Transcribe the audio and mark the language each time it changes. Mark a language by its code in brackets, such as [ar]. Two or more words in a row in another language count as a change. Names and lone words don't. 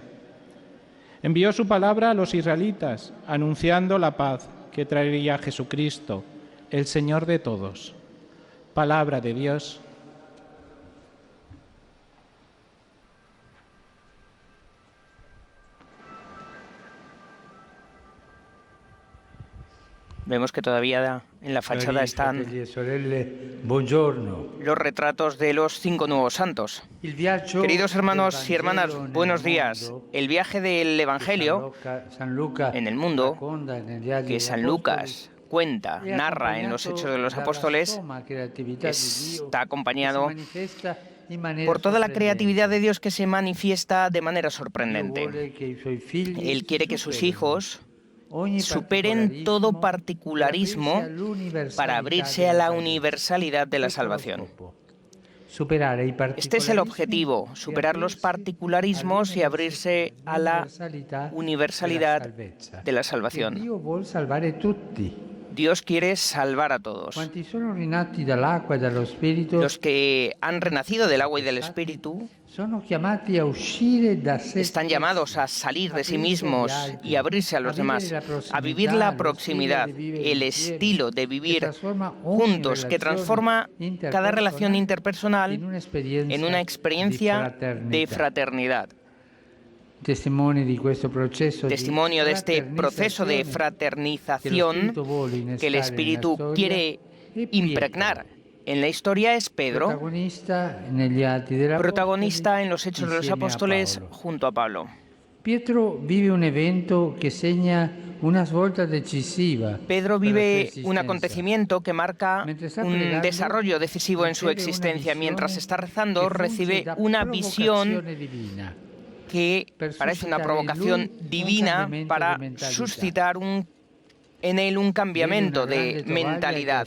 [es] Envió su palabra a los israelitas, anunciando la paz que traería Jesucristo, el Señor de todos. Palabra de Dios. Vemos que todavía en la fachada están [it] Fratelli e sorelle, buongiorno. [es] los retratos de los 5 nuevos santos. [it] Il viaggio [es] Queridos hermanos y [it] del [es] hermanas, [it] Vangelo [es] buenos [it] nel [es] días. [it] mondo, [es] El viaje del Evangelio [it] San Luca [es] en el mundo, [it] racconta negli Atti [es] que [it] degli [es] San [it] Apostoli, [es] Lucas cuenta, [it] è [es] narra en los [it] accompagnato [es] Hechos de los [it] dalla [es] Apóstoles, [it] somma creatività di Dio [es] está acompañado [it] che si manifesta in maniera [es] por toda la creatividad de [it] sorprendente. [es] Dios que se manifiesta de manera [it] Dio [es] sorprendente. [it] vuole che i suoi figli [es] Él quiere que sus [it] superino [es] hijos [it] ogni [es] superen todo [it] particolarismo [es] particularismo para abrirse a la universalidad de la salvación. Este es el objetivo, superar los particularismos y abrirse a la universalidad de la salvación. [it] Dio vuole salvare tutti. [es] Dios quiere salvar a todos. [it] Quanti sono rinati dall'acqua e dallo Spirito [es] Los que han renacido del agua y del Espíritu [it] sono chiamati a uscire da sé [es] están llamados a salir de sí mismos y abrirse a los demás, a vivir la proximidad, el estilo de vivir juntos que transforma cada relación interpersonal en una experiencia de fraternidad. Testimonio de este proceso de fraternización que el Espíritu quiere impregnar en la historia es Pedro, protagonista en los Hechos de los Apóstoles junto a Pablo. [it] Pietro vive un evento que segna una svolta decisiva. [es] Pedro vive un acontecimiento que marca un desarrollo decisivo en su existencia. Mientras está rezando, recibe una visión que parece una provocación divina para suscitar en él un cambiamiento de mentalidad.